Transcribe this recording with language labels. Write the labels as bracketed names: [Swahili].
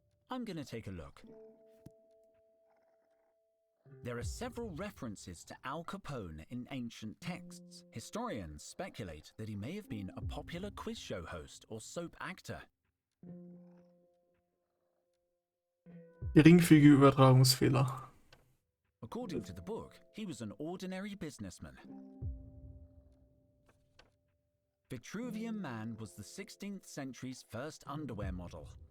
[English] I'm gonna take a look. There are several references to Al Capone in ancient texts. Historians speculate that he may have been a popular quiz show host or soap actor. [German] Geringfügige Übertragungsfehler. [English] According to the book, he was an ordinary businessman. Vitruvian Man was the 16th century's first underwear model.